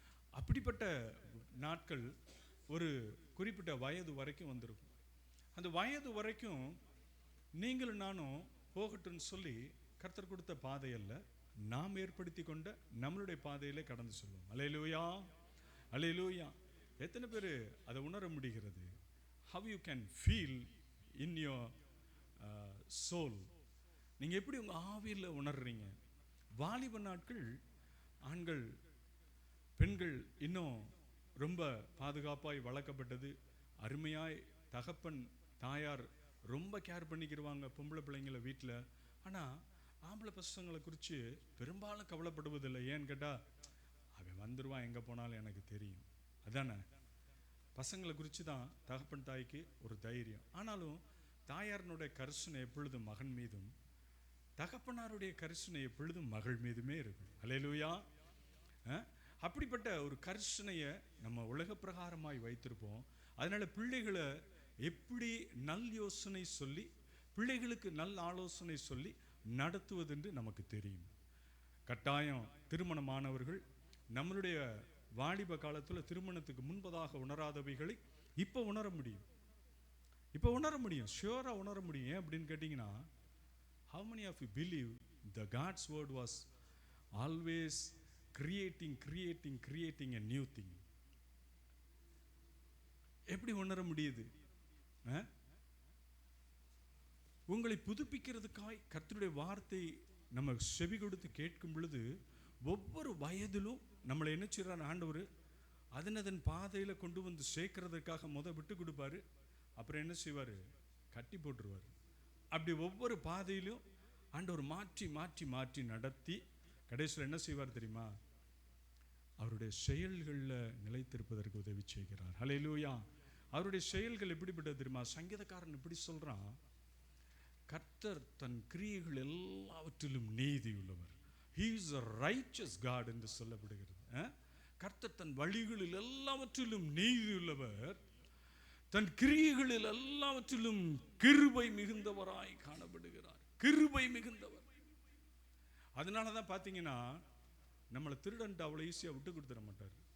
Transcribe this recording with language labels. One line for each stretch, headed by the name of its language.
Tamil: அப்படிப்பட்ட நாட்கள் ஒரு குறிப்பிட்ட வயது வரைக்கும் வந்திருக்கும். அந்த வயது வரைக்கும் நீங்களும் நானும் போகட்டும்னு சொல்லி கர்த்தர் கொடுத்த பாதை அல்ல, நாம் ஏற்படுத்தி கொண்ட நம்மளுடைய பாதையிலே கடந்து சொல்லுவோம். அல்லேலூயா, அல்லேலூயா. எத்தனை பேர் அதை உணர முடிகிறது?
English: how you can feel in your soul.
Tamil: நீங்கள் எப்படி உங்கள் ஆவியில் உணர்றீங்க? வாலிப நாட்கள் ஆண்கள் பெண்கள் இன்னும் ரொம்ப பாதுகாப்பாய் வளர்க்கப்பட்டது. அருமையாய் தகப்பன் தாயார் ரொம்ப கேர் பண்ணிக்கிடுவாங்க பொம்பளை பிள்ளைங்களை வீட்டில். ஆனால் ஆம்பளை பசங்களை குறித்து பெரும்பாலும் கவலைப்படுவதில்லை. ஏன்னு கேட்டால், அவன் வந்துடுவான், எங்கே போனாலும் எனக்கு தெரியும். அதானே? பசங்களை குறித்து தான் தகப்பன் தாய்க்கு ஒரு தைரியம். ஆனாலும் தாயாரனுடைய கரிசனை எப்பொழுதும் மகன் மீதும், தகப்பனாருடைய கரிசனை எப்பொழுதும் மகள் மீதுமே இருக்கும். அல்லேலூயா. அப்படிப்பட்ட ஒரு கரிசனையை நம்ம உலக பிரகாரமாய் வைத்திருப்போம். அதனால பிள்ளைகளை எப்படி நல் யோசனை சொல்லி, பிள்ளைகளுக்கு நல்ல ஆலோசனை சொல்லி நடத்துவதென்று நமக்கு தெரியும். கட்டாயம் திருமணமானவர்கள் நம்மளுடைய வாலிப காலத்தில் திருமணத்துக்கு முன்பதாக உணராதவைகளை இப்போ உணர முடியும். ஷியோராக உணர முடியும். ஏன் அப்படின்னு கேட்டிங்கன்னா,
English: how many of you believe the God's word was always creating a new thing?
Tamil: எப்படி உணர முடியுது? உங்களை புதுப்பிக்கிறதுக்காய் கர்த்தருடைய வார்த்தை நம்ம செவி கொடுத்து கேட்கும் பொழுது, ஒவ்வொரு வயதிலும் நம்மளை என்ன செய்றார் ஆண்டவர்? அதன் பாதையில் கொண்டு வந்து சேர்க்கறதுக்காக விட்டு கொடுப்பாரு. அப்புறம் என்ன செய்வார்? கட்டி போட்டுருவார். அப்படி ஒவ்வொரு பாதையிலும் ஆண்டவர் மாற்றி மாற்றி மாற்றி நடத்தி கடைசியில் என்ன செய்வார் தெரியுமா? அவருடைய செயல்களில் நிலைத்திருப்பதற்கு உதவி செய்கிறார். ஹல்லேலூயா. அவருடைய செயல்கள் எப்படிப்பட்டது தெரியுமா? சங்கீதக்காரன் இப்படி சொல்றான், கர்த்தர் தன் கிரியைகள் எல்லாவற்றிலும் நீதி உள்ளவர்.
English: He is a righteous God
Tamil: என்று சொல்லப்படுகிறது. கர்த்தர் தன் வழிகளில் எல்லாவற்றிலும் நீதி உள்ளவர், தன் கிரியைகளில் எல்லாவற்றிலும் கிருபை மிகுந்தவராய் காணப்படுகிறார். கிருபை மிகுந்தவர். அதனால தான் பார்த்தீங்கன்னா, நம்மளை திருடன்ட்டு அவ்வளோ ஈஸியாக விட்டு கொடுத்துட மாட்டார்.